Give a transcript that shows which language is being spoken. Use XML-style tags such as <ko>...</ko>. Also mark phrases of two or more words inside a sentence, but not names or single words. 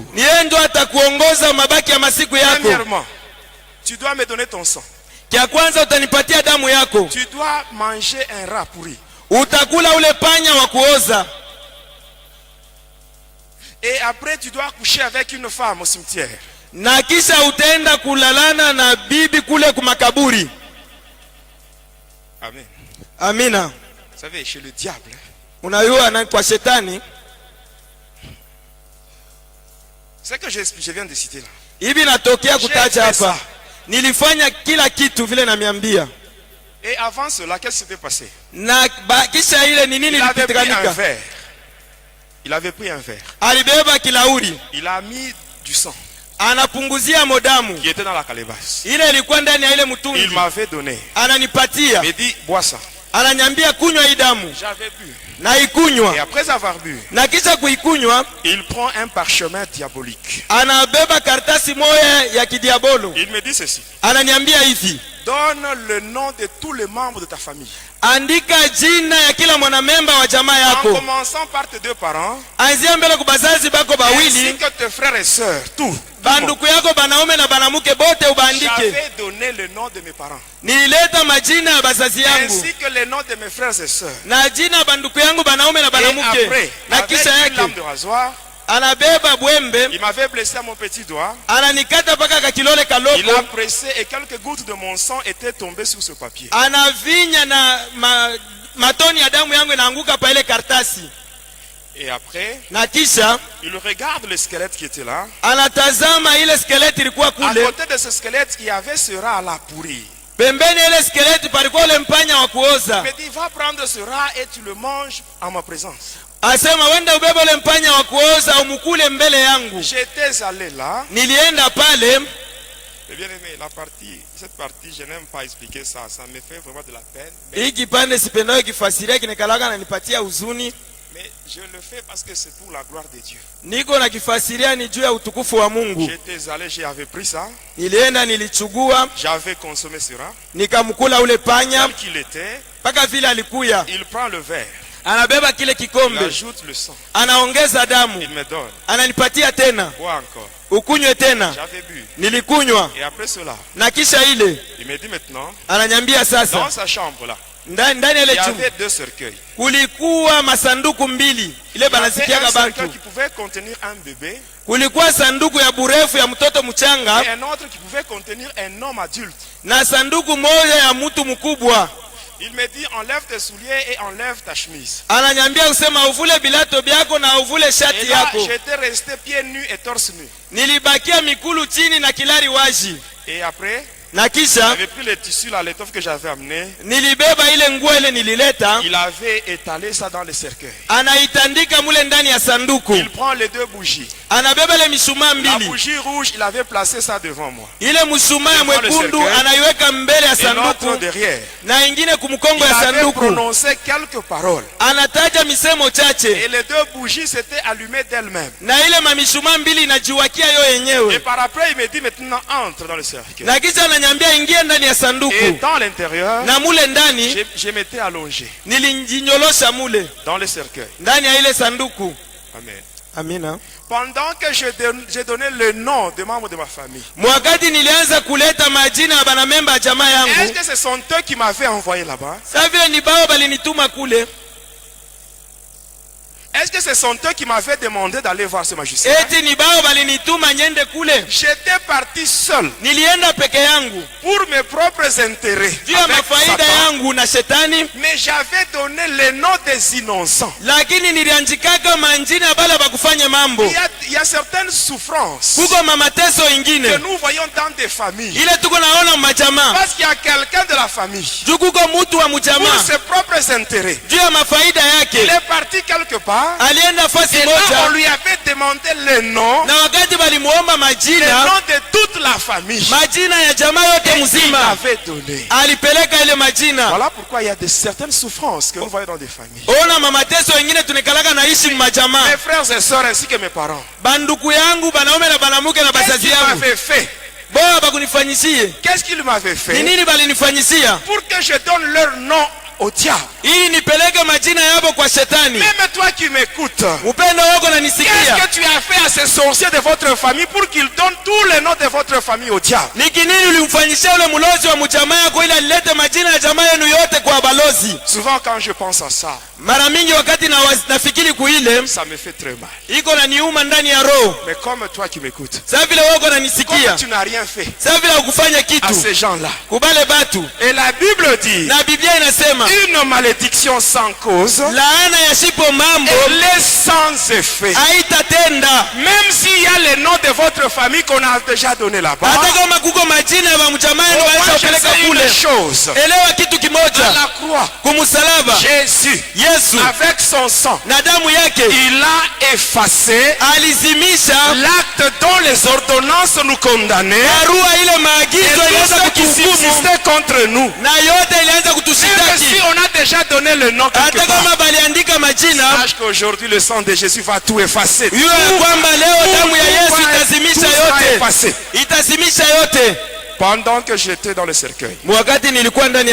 <sw>ni yeye ndo atakuongoza mabaki ya masiku yako.</sw> <fr>Premièrement, tu dois me donner ton sang.</fr> <sw>Kia kwanza utanipatia damu yako,</sw> <fr>Tu dois manger un rat pourri.</fr> <sw>utakula ule panya wa kuoza,</sw> <fr>Et après, tu dois coucher avec une femme au cimetière.</fr> <sw>na kisha utaenda kulalana na bibi kule kumakaburi.</sw> <fr>Amen.</fr> <sw>Amina.</sw> <fr>Vous savez, chez le diable,</fr> <sw>Unajua na kwa shetani,</sw> <fr>c'est que je viens de citer là.</fr> <sw>hivi natokea kutaja</sw> <fr>J'ai fait</fr> <sw>hapa.</sw> <fr>ça.</fr> <sw>Nilifanya kila kitu vile namiambia.</sw> <fr>Et avant cela, qu'est-ce qui s'était passé?</fr> <sw>Na kisha ile ni nini</sw> <fr>Il avait pris un</fr> <sw>ilipitikanika?</sw> <fr>verre. Il avait pris un verre.</fr> <sw>Alibeba kilauri,</sw> <fr>Il a mis du sang</fr> <sw>anapunguzia modamu.</sw> <fr>qui était dans la calebasse.</fr> <sw>Ile ilikuwa ndani ya ile</sw> <fr>Il</fr> <sw>mtungi.</sw> <fr>m'avait donné.</fr> <sw>Ananipatia.</sw> <fr>Il me dit, bois ça.</fr> <sw>Ananiambia kunywa hii damu.</sw> <fr>J'avais bu.</fr> <sw>Na</sw> <fr>Et</fr> <sw>ikunywa.</sw> <fr>après avoir bu,</fr> <sw>Na kisha kuikunywa,</sw> <fr>il prend un parchemin diabolique.</fr> <sw>anabeba karatasi moja ya kidiabolo.</sw> <fr>Il me dit ceci.</fr> <sw>Ananiambia hivi,</sw> <fr>Donne le nom de tous les membres de ta famille.</fr> <sw>andika jina ya kila mwanamemba wa jamaa</sw> <fr>En</fr> <sw>yako.</sw> <fr>commençant par tes 2 parents,</fr> <sw>Anzia mbele kwa bazazi bako</sw> <fr>ainsi</fr> <sw>bawili</sw> <fr>que tes frères et sœurs, tout.</fr> <sw>banduku yako banaume na banamuke bote ubaandike.</sw> <fr>J'avais donné le nom de mes parents.</fr> <sw>Nilileta majina ya bazazi yangu.</sw> <fr>Ainsi que le nom de mes frères et sœurs.</fr> <sw>Na jina banduku yangu banaume na</sw> <fr>Et</fr> <sw>banamuke.</sw> <fr>après,</fr> <sw>Na</sw> <fr>avec</fr> <sw>kisha</sw> <fr>une</fr> <sw>yake</sw> <fr>lame de rasoir,</fr> <sw>anabeba bwembe,</sw> <fr>il m'avait blessé à mon petit doigt.</fr> <sw>ananikata paka kakilole</sw> <fr>Il a</fr> <sw>kaloko.</sw> <fr>pressé et quelques gouttes de mon sang étaient tombées sur ce papier.</fr> <sw>Anavinya na matoni ya damu yangu inaanguka pa ile kartasi.</sw> <fr>Et après,</fr> <sw>Na kisha</sw> <fr>il regarde le squelette qui était là.</fr> <sw>anatazama ile skeleti ilikuwa</sw> <fr>À</fr> <sw>kule.</sw> <fr>côté de ce squelette, il y avait ce rat à la pourrir.</fr> <sw>Pembeni ile skeleti palikuwa ule mpanya wa</sw> <fr>Il</fr> <sw>kuoza.</sw> <fr>me dit, va prendre ce rat et tu le manges en ma présence.</fr> <sw>Asema wenda ubebe ule mpanya wa kuoza umukule mbele yangu.</sw> <fr>J'étais allé là.</fr> <sw>Nilienda pale.</sw> <fr>Et bien aimé, cette partie, je n'aime pas expliquer ça. Ça me fait vraiment de la peine.</fr> <sw>Hii kipande sipendayo kifasiria kinekalaga na nipatia huzuni.</sw> <fr>Mais je le fais parce que c'est pour la gloire de Dieu.</fr> <sw>Niko na kifasiria ni juu ya utukufu wa Mungu.</sw> <fr>J'étais allé, j'avais pris ça.</fr> <sw>Nilienda nilichugua,</sw> <fr>J'avais consommé ce rat.</fr> <sw>nikamkula ule panya</sw> <fr>Tel qu'il était,</fr> <sw>mpaka vile alikuya.</sw> <fr>il prend le verre.</fr> <sw>Anabeba kile</sw> <fr>Il</fr> <sw>kikombe,</sw> <fr>ajoute le sang.</fr> <sw>anaongeza damu,</sw> <fr>Il me donne.</fr> <sw>ananipatia tena,</sw> <fr>Bois encore.</fr> <sw>ukunywe tena.</sw> <fr>J'avais bu.</fr> <sw>Nilikunywa,</sw> <fr>Et après cela,</fr> <sw>na kisha ile</sw> <fr>il me dit maintenant,</fr> <sw>ananyambia</sw> <fr>dans</fr> <sw>sasa,</sw> <fr>sa chambre là,</fr> <sw>ndani ya</sw> <fr>il</fr> <sw>ile</sw> <fr>y</fr> <sw>chumba</sw> <fr>avait 2 cercueils.</fr> <sw>kulikuwa masanduku mbili, ile</sw> <fr>Il y avait</fr> <sw>banasikiaga</sw> <fr>un cercueil</fr> <sw>bantu.</sw> <fr>qui pouvait contenir un bébé</fr> <sw>Kulikuwa sanduku ya burefu ya mtoto mchanga</sw> <fr>et un autre qui pouvait contenir un homme adulte.</fr> <sw>na sanduku moja ya mtu mkubwa.</sw> <fr>Il me dit, enlève tes souliers et enlève ta chemise.</fr> <sw>Ananyambia usema uvule bilato byako na uvule</sw> <fr>Et</fr> <sw>shati</sw> <fr>là,</fr> <sw>yako.</sw> <fr>j'étais resté pieds nus et torse nu.</fr> <sw>Nilibakia mikulu chini na kilari waji.</sw> <fr>Et après,</fr> <sw>Na kisha</sw> <fr>j'avais pris le tissu, là, l'étoffe que j'avais amené.</fr> <sw>nilibeba ile nguo ile nilileta,</sw> <fr>Il avait étalé ça dans le cercueil.</fr> <sw>anaitandika mule ndani ya sanduku.</sw> <fr>Il prend les 2 bougies.</fr> <sw>Anabeba ile mishumaa</sw> <fr>La</fr> <sw>mbili.</sw> <fr>bougie rouge, il avait placé ça devant moi.</fr> <sw>Ile mshumaa ya mwekundu anaiweka mbele ya</sw> <fr>Et l'autre</fr> <sw>sanduku</sw> <fr>derrière.</fr> <sw>na ingine kumkongo</sw> <fr>Il</fr> <sw>ya</sw> <fr>avait</fr> <sw>sanduku.</sw> <fr>prononcé quelques paroles.</fr> <sw>Anataja misemo chache</sw> <fr>Et les 2 bougies s'étaient allumées d'elles-mêmes.</fr> <sw>na ile mamishumaa mbili inajiwakia yo</sw> <fr>Et</fr> <sw>yenyewe.</sw> <fr>par après, il me dit maintenant, entre dans le cercueil.</fr> <sw>Na kisha ananyambia ingia ndani ya</sw> <fr>Et</fr> <sw>sanduku.</sw> <fr>dans l'intérieur,</fr> <sw>Na mule ndani</sw> <fr>je m'étais allongé</fr> <sw>nilinjinyolosha mule</sw> <fr>dans le cercueil.</fr> <sw>ndani ya ile sanduku.</sw> <fr>Amen.</fr> <sw>Amina.</sw> <fr>Pendant que j'ai donné le nom des membres de ma famille.</fr> <sw>Mwakati nilianza kuleta majina ya banamemba ya jamaa</sw> <fr>Est-ce</fr> <sw>yangu,</sw> <fr>que ce sont eux qui m'avaient envoyé là-bas?</fr> <sw>sa vile ni bao balinituma kule.</sw> <fr>Est-ce que ce sont eux qui m'avaient demandé d'aller voir ce magicien?</fr> <sw>Eti ni bao balinituma nyende kule.</sw> <fr>J'étais parti seul</fr> <sw>Nilienda peke yangu</sw> <fr>pour mes propres intérêts</fr> <sw>juu ya</sw> <fr>avec</fr> <sw>mafaida</sw> <fr>Satan.</fr> <sw>yangu na shetani,</sw> <fr>Mais j'avais donné le nom des innocents.</fr> <sw>lakini nilianjikaka manjina bala bakufanya mambo.</sw> <fr>Il y a certaines souffrances</fr> <sw>Kuko mamateso</sw> <fr>que</fr> <sw>ingine</sw> <fr>nous voyons dans des familles.</fr> <sw>ile tuko naona majamaa</sw> <fr>Parce qu'il y a quelqu'un de la famille,</fr> <sw>juu kuko mutu wa</sw> <fr>pour</fr> <sw>mjamaa</sw> <fr>ses propres intérêts,</fr> <sw>juu ya mafaida</sw> <fr>il</fr> <sw>yake</sw> <fr>est parti quelque part.</fr> <sw>alienda fasi</sw> <fr>Et là, on</fr> <sw>moja,</sw> <fr>lui avait demandé le nom,</fr> <sw>na wakati balimuomba</sw> <fr>le</fr> <sw>majina</sw> <fr>nom de toute la famille.</fr> <sw>majina ya jamaa yote</sw> <fr>Et il</fr> <sw>mzima,</sw> <fr>m'avait donné.</fr> <sw>alipeleka ile majina.</sw> <fr>Voilà pourquoi il y a certaines souffrances que nous voyons dans des familles.</fr> <sw>Ona mamateso wengine tunekalaka naishi mmajamaa.</sw> <fr>Mes frères et sœurs ainsi que mes parents.</fr> <sw>Banduku yangu banaume na banamuke na</sw> <fr>Qu'est-ce</fr> <sw>bazazi</sw> <fr>qu'il</fr> <sw>yangu,</sw> <fr>m'avait fait?</fr> <sw>boa bakunifanyishie</sw> <fr>Qu'est-ce qu'il m'avait</fr> <sw>ni</sw> <fr>fait?</fr> <sw>nini balinifanyisia</sw> <fr>Pour que je donne leur nom au diable.</fr> <sw>ili nipeleke majina yabo kwa shetani.</sw> <fr>Même toi qui m'écoutes,</fr> <sw>Upendo wako</sw> <fr>qu'est-ce</fr> <sw>nanisikia,</sw> <fr>que tu as fait à ces sorciers de votre famille pour qu'ils donnent tous les noms de votre famille au diable?</fr> <sw>niki nini ulimfanyishia ule mulozi wa mjamaa yako ili alilete majina ya jamaa yenu yote kwa balozi?</sw> <fr>Souvent quand je pense à ça,</fr> <sw>Mara mingi wakati nafikiri kuile</sw> <fr>ça me fait très mal.</fr> <sw>iko na niuma ndani ya roho.</sw> <fr>Mais comme toi qui m'écoutes,</fr> <sw>Sasa vile wako</sw> <fr>comme</fr> <sw>nanisikia,</sw> <fr>tu n'as rien fait</fr> <sw>sasa vile ukufanya</sw> <fr>à</fr> <sw>kitu</sw> <fr>ces gens-là.</fr> <sw>kubale batu,</sw> <fr>Et la Bible dit,</fr> <sw>na Biblia inasema</sw> <fr>une malédiction sans cause</fr> <sw>laana ya shipo mambo</sw> <fr>est sans effet.</fr> <sw>haitatenda.</sw> <fr>Même s'il y a les noms de votre famille qu'on a déjà donné là-bas,</fr> <sw>Hata kama kuko majina ya mjamaa yenu</sw> <fr>moi</fr> <sw>waisha</sw> <fr>je</fr> <sw>kupeleka</sw> <fr>sais</fr> <sw>kule,</sw> <fr>une chose.</fr> <sw>elewa kitu</sw> <fr>À</fr> <sw>kimoja,</sw> <fr>la croix,</fr> <sw>kumsalaba</sw> <fr>Jésus,</fr> <sw>Yesu</sw> <fr>avec son sang,</fr> <sw>na damu yake</sw> <fr>il a effacé</fr> <sw>alizimisha</sw> <fr>l'acte dont les ordonnances nous condamnaient</fr> <sw>barua ile</sw> <fr>et</fr> <sw>maagizo</sw> <fr>tout</fr> <sw>ilianza</sw> <fr>ce qui</fr> <sw>kutuhukumu</sw> <fr>subsistait contre nous.</fr> <sw>na yote ilianza</sw> <fr>Même si</fr> <sw>kutushitaki.</sw> <fr>on a déjà donné le nom quelque</fr> <sw>Hata</sw> <fr>part,</fr> <sw>kama baliandika majina,</sw> <fr>sache qu'aujourd'hui le sang de Jésus va tout effacer.</fr> <sw>yule ya kwamba leo damu ya Yesu itazimisha</sw> <fr>Tout sera</fr> <sw>yote,</sw> <fr>effacé.</fr> <sw>itazimisha yote.</sw> <fr>Pendant que j'étais dans le cercueil,</fr> <sw>Wakati nilikuwa ndani ya</sw>